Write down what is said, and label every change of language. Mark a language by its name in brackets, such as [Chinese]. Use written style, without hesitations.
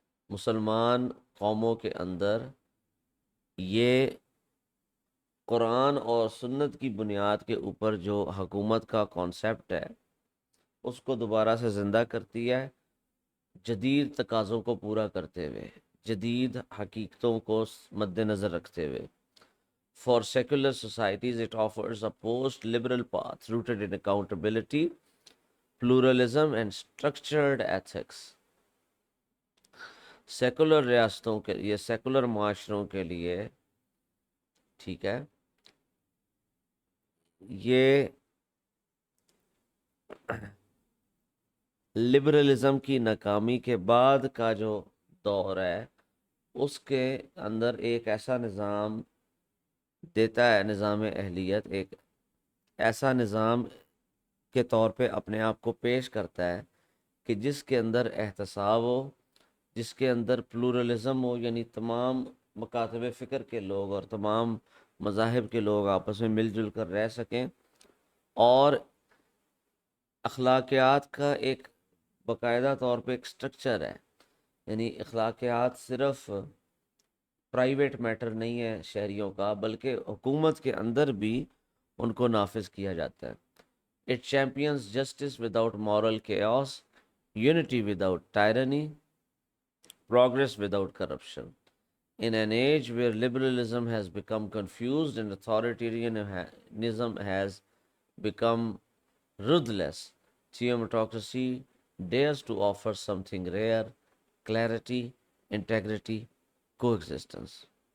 [Urdu] مسلمان قوموں کے اندر یہ قرآن اور سنت کی بنیاد کے اوپر جو حکومت کا کانسیپٹ ہے اس کو دوبارہ سے زندہ کرتی ہے، جدید تقاضوں کو پورا کرتے ہوئے، جدید حقیقتوں کو مد نظر رکھتے ہوئے. [English] For secular societies, it offers a post-liberal path rooted in accountability, pluralism, and structured ethics. [Urdu] Secular ریاستوں کے لیے، سیکولر معاشروں کے لیے، ٹھیک ہے، یہ لبرلزم کی ناکامی کے بعد کا جو دور ہے اس کے اندر ایک ایسا نظام دیتا ہے، نظام اہلیت ایک ایسا نظام کے طور پہ اپنے آپ کو پیش کرتا ہے کہ جس کے اندر احتساب ہو، جس کے اندر پلورلزم ہو، یعنی تمام مکاتب فکر کے لوگ اور تمام مذاہب کے لوگ آپس میں مل جل کر رہ سکیں، اور اخلاقیات کا ایک باقاعدہ طور پہ ایک سٹرکچر ہے. یعنی اخلاقیات صرف پرائیویٹ میٹر نہیں ہے شہریوں کا، بلکہ حکومت کے اندر بھی ان کو نافذ کیا جاتا ہے. [English] It champions justice without moral chaos, unity without tyranny, progress without corruption. In an age where liberalism has become confused and authoritarianism has become ruthless, theocracy dares to offer something rare: clarity, integrity, coexistence.